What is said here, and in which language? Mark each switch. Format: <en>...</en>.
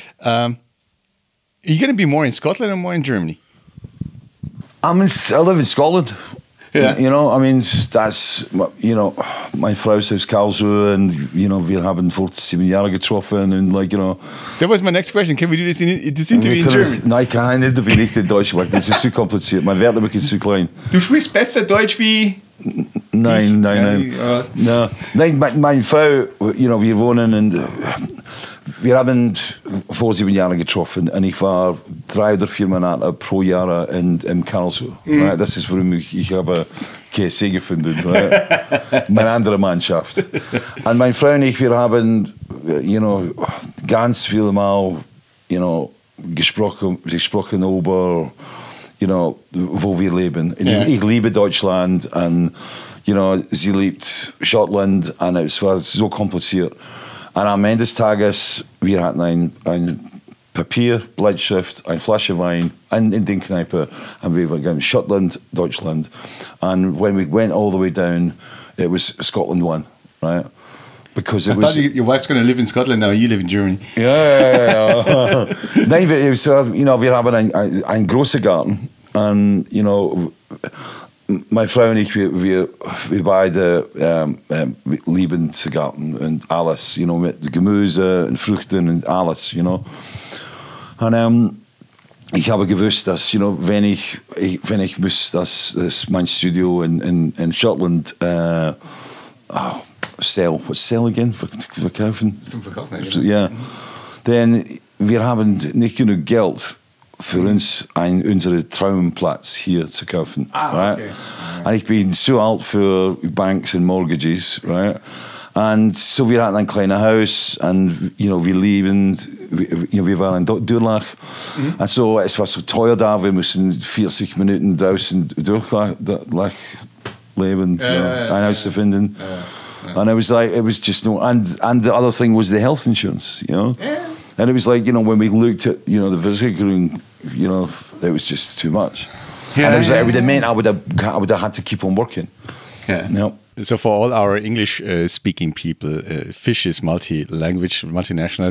<en>Are you going to be more in Scotland or more in Germany? I live in Scotland. Yeah. You know, I mean, that's, you know,</en> <de>mein Frau ist aus Karlsruhe,</de> <en>and, you know,</en> <de>wir haben vor 7 Jahren getroffen,</de> <en>and, like, you know. That was my next question. Can we do this interview in German?</en> <de>Nein, kann ich nicht, wenn ich in Deutsch mache. Das ist zu kompliziert. Mein Wörterbuch ist zu klein. Du sprichst besser Deutsch wie... Nein.</de> <en>No.</en> <de>Nein, meine Frau,</de> <en>you know,</en> <de>wir wohnen und wir haben vor 7 Jahren getroffen, und ich war 3 oder 4 Monate pro Jahr in Karlsruhe.</de> <en>Right?</en> <de>Das ist, warum ich habe KSC gefunden.</de> <en>Right?</en> <de>Meine andere Mannschaft. Und meine Frau und ich, wir haben,</de> <en>you know,</en> <de>ganz viel Mal, you know, gesprochen über, you know, wo wir leben. Ich liebe Deutschland, und,</de> <en>you know,</en> <de>sie liebt Schottland, und es war so kompliziert. Und am Ende des Tages, wir hatten ein Papier, Bleistift, eine Flasche Wein, in den Kneipe, und wir waren Schottland, Deutschland.</de> <en>And when we went all the way down, it was Scotland won, right? Because it was. Your wife's going to live in Scotland now. You live in Germany.</en> <de>Ja. Nein,</de> <en>you know,</en> <de>wir haben ein großer Garten, und, you know, meine Frau und ich, wir beide lieben zu Garten und alles, you know, mit Gemüse und Früchten und alles, you know. Und ich habe gewusst, dass,</de> <en>you know,</en> <de>wenn ich muss, dass mein Studio in Schottland</de> <en>sell again,</en> <de>verkaufen. Zum Verkaufen, ja. Denn wir haben nicht genug Geld für uns unseren Traumplatz hier zu kaufen.</de> <en>Right? Okay.</en> <de>Und ich bin zu alt für Banks und</de> <en>Mortgages, right?</en> <de>Und so wir hatten ein kleines Haus, und, you know, wir waren in Durlach. Und so, es war so teuer da, wir mussten 40 Minuten draußen Durlach leben, ein Haus zu finden.</de> <en>And it was just no, and the other thing was the health insurance, you know. And it was like, you know, when we looked at, you know, the visiting, you know, it was just too much. And it was like, it would have meant I would have had to keep on working. Yeah. No. So for all our English-speaking people, Fish is multi-language, multinational.</en>